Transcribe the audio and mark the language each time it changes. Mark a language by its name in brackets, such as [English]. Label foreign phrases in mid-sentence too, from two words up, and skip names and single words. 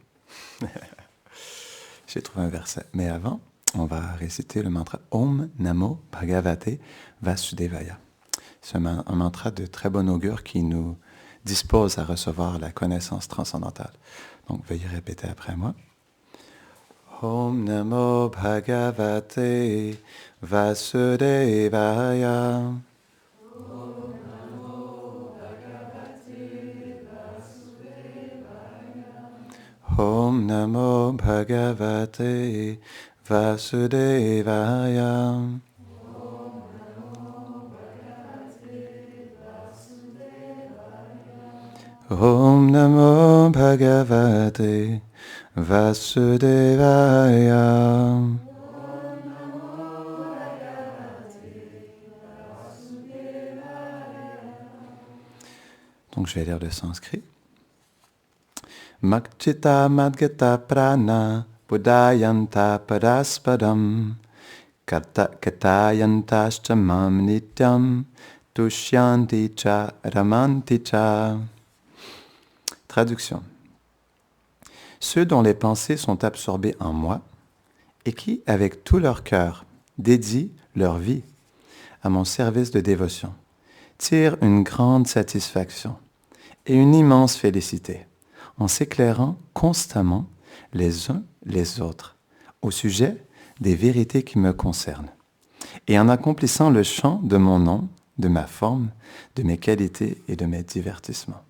[French] J'ai trouvé un verset. Mais avant, on va réciter le mantra [Sanskrit] Om Namo Bhagavate Vasudevaya. [French] C'est un mantra de très bon augure qui nous dispose à recevoir la connaissance transcendantale. Donc, veuillez répéter après moi. [Sanskrit] Om Namo Bhagavate Vasudevaya. Om Namo Bhagavate Vasudevaya. Om Namo Bhagavate Vasudevaya. [French] Donc je vais lire le sanskrit. [Sanskrit] Makchita madgata prana buddhayanta paraspadam katayantascha mam nityam tushyanti cha ramanti cha. [French] Traduction. Ceux dont les pensées sont absorbées en moi et qui, avec tout leur cœur, dédient leur vie à mon service de dévotion, tirent une grande satisfaction et une immense félicité en s'éclairant constamment les uns les autres au sujet des vérités qui me concernent et en accomplissant le chant de mon nom, de ma forme, de mes qualités et de mes divertissements.